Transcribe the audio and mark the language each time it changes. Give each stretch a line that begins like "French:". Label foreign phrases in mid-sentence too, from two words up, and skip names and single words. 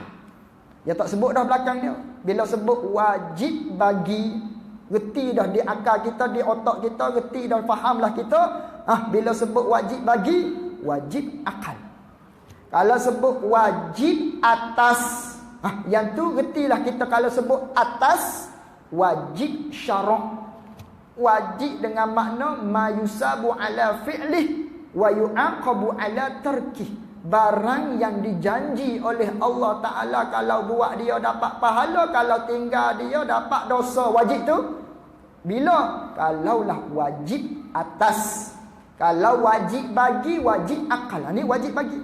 Malay: Dia tak sebut dah belakang dia. Bila sebut wajib bagi, reti dah di akal kita, di otak kita, reti dah fahamlah kita. Bila sebut wajib bagi, wajib akal. Kalau sebut wajib atas, yang tu retilah kita. Kalau sebut atas, wajib syarak. Wajib dengan makna
Arabic: ما يثاب على فعله ويعاقب على تركه.
Malay: Barang yang dijanji oleh Allah Ta'ala, kalau buat dia dapat pahala, kalau tinggal dia dapat dosa. Wajib tu bila? Kalaulah wajib atas. Kalau wajib bagi, wajib akal. Ini wajib bagi.